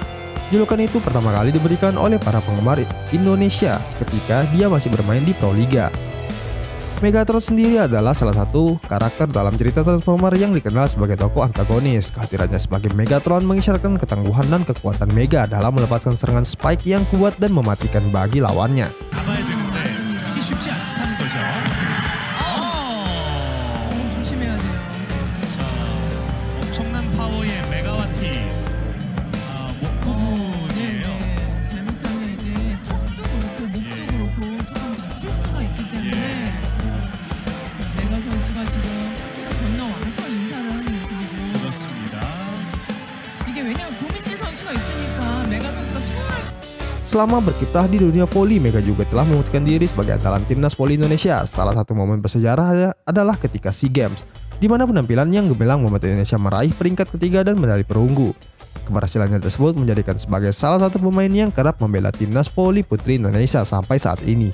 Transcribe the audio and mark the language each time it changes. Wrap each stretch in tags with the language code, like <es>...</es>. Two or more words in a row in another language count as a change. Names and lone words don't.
<id>Julukan itu pertama kali diberikan oleh para penggemar Indonesia ketika dia masih bermain di Pro Liga. Megatron sendiri adalah salah satu karakter dalam cerita Transformer yang dikenal sebagai tokoh antagonis. Kehadirannya sebagai Megatron mengisyaratkan ketangguhan dan kekuatan Mega dalam melepaskan serangan Spike yang kuat dan mematikan bagi lawannya.</id> <ko>조심해야 돼요. 자, 엄청난 파워의 메가와티 목 부분이에요. 네. 잘못하면 이게 턱도 그렇고 목도 그렇고 조금 다칠 수가 있기 때문에 메가 선수가 지금 건너와서 인사를 하는 모습이고 그렇습니다. 이게 왜냐면 고민지 선수가 있으니까 메가 선수가 수월할</ko> <id>Selama berkiprah di dunia voli, Mega juga telah membuktikan diri sebagai andalan timnas voli Indonesia. Salah satu momen bersejarah adalah ketika SEA Games, di mana penampilan yang gemilang membuat Indonesia meraih peringkat ketiga dan medali perunggu. Keberhasilannya tersebut menjadikan sebagai salah satu pemain yang kerap membela timnas voli putri Indonesia sampai saat ini.</id>